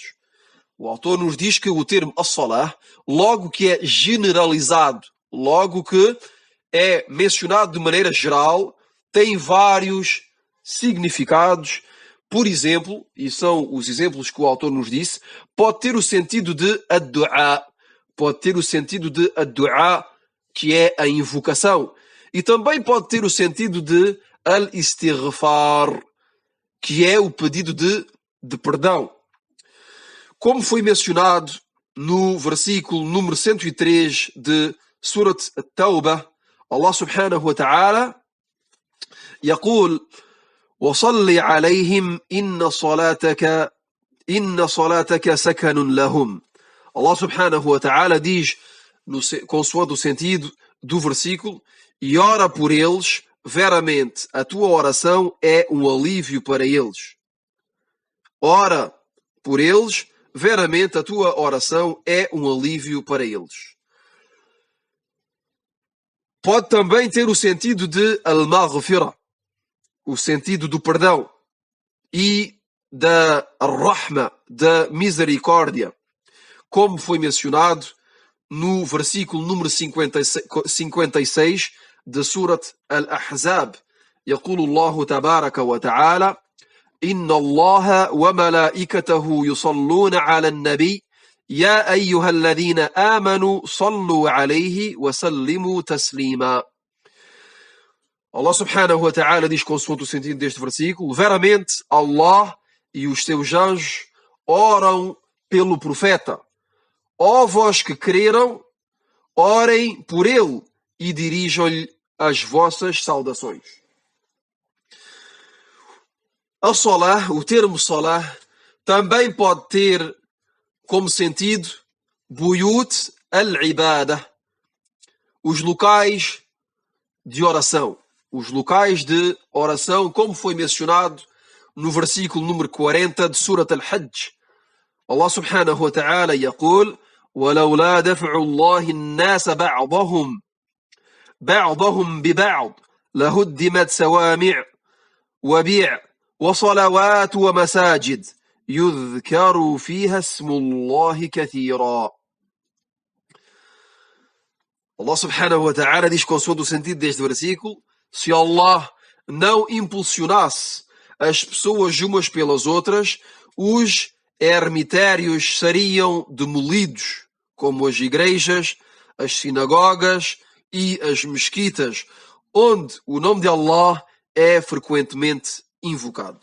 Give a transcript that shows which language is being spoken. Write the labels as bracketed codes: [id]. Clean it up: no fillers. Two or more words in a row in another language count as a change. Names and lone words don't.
[pt] O autor nos diz que o termo as-Salah, logo que é generalizado, logo que é mencionado de maneira geral, tem vários significados. Por exemplo, e são os exemplos que o autor nos disse, pode ter o sentido de ad-du'a, que é a invocação, e também pode ter o sentido de al-istighfar, que é o pedido de perdão. Como foi mencionado no versículo número 103 de Surat At-Tawbah, [ar] الله سبحانه وتعالى يقول وصل عليهم إن صلاتك سكن لهم. الله سبحانه وتعالى [pt] diz, consoante o sentido do versículo, e ora por eles, veramente a tua oração é um alívio para eles. Ora por eles, veramente a tua oração é um alívio para eles. Pode também ter o sentido de al-maghfira, o sentido do perdão, e da rahma, da misericórdia, como foi mencionado no versículo número 56 de Surat Al-Ahzab. [ar] يقول الله تبارك وتعالى إن الله وملائكته يصلون على النبي يا أيها الذين آمنوا صلوا عليه وسلموا تسليما. الله سبحانه وتعالى [pt] diz, consoante o sentido deste versículo, veramente Allah e os seus anjos oram pelo profeta. Ó vós que creram, orem por ele e dirijam-lhe as vossas saudações. A Salah, o termo Salah, também pode ter como sentido [ar] بيوت العبادة, [pt] os locais de oração. Os locais de oração, como foi mencionado no versículo número 40 de Surat Al-Hajj. [ar] الله سبحانه وتعالى يقول ولولا دفع الله الناس بعضهم ببعض لهدمت صوامع وبيع وصلوات ومساجد يذكر فيها اسم الله كثيرا. الله سبحانه وتعالى [pt] diz, consoante o sentido deste versículo, se Allah não impulsionasse as pessoas umas pelas outras, os ermitérios seriam demolidos, como as igrejas, as sinagogas e as mesquitas, onde o nome de Allah é frequentemente invocado.